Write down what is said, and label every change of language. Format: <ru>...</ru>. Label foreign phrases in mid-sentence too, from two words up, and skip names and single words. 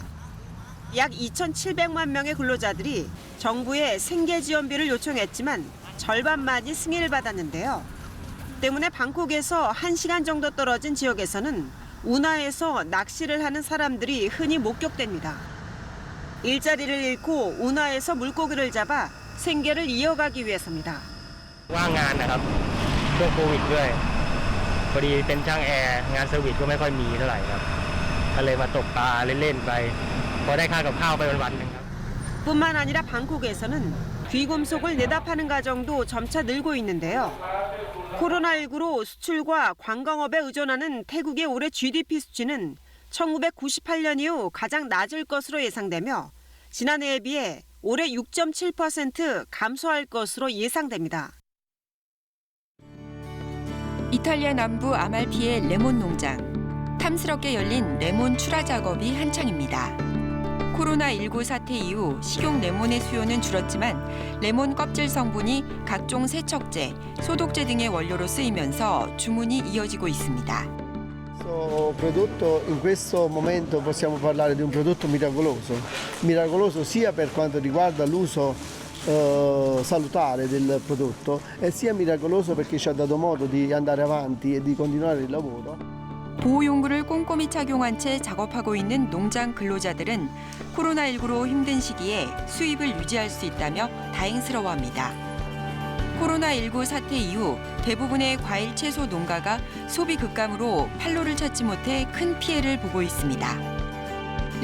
<ko>약 2,700만 명의 근로자들이 정부에 생계 지원비를 요청했지만 절반만이 승인을 받았는데요. 때문에 방콕에서 1시간 정도 떨어진 지역에서는 운하에서 낚시를 하는 사람들이 흔히 목격됩니다. 일자리를 잃고 운하에서 물고기를 잡아 생계를 이어가기 위해서입니다.</ko> <th>ว่างงานนะครับช่วงโควิดด้วยพอดีเป็นช่างแอร์งานเซอร์วิสก็ไม่ค่อยมีเท่าไหร่ครับก็เลยมาตกปลาเล่นๆไปพอได้ค่ากับข้าวไปวันๆนึงครับ</th> <ko>뿐만 아니라 방콕에서는 귀금속을 내다 파는 가정도 점차 늘고 있는데요. 코로나19로 수출과 관광업에 의존하는 태국의 올해 GDP 수치는 1998년 이후 가장 낮을 것으로 예상되며 지난해에 비해 올해 6.7% 감소할 것으로 예상됩니다. 이탈리아 남부 아말피의 레몬 농장. 탐스럽게 열린 레몬 출하 작업이 한창입니다. 코로나19 사태 이후 식용 레몬의 수요는 줄었지만 레몬 껍질 성분이 각종 세척제, 소독제 등의 원료로 쓰이면서 주문이 이어지고 있습니다.</ko> <it>Questo prodotto in questo momento possiamo parlare di un prodotto miracoloso sia per quanto riguarda l'uso salutare del prodotto e sia miracoloso perché ci ha dato modo di andare avanti e di continuare il lavoro.</it> <ko>보호용구를 꼼꼼히 착용한 채 작업하고 있는 농장 근로자들은 코로나19로 힘든 시기에 수입을 유지할 수 있다며 다행스러워합니다. 코로나19 사태 이후 대부분의 과일 채소 농가가 소비 급감으로 판로를 찾지 못해 큰 피해를 보고 있습니다.</ko>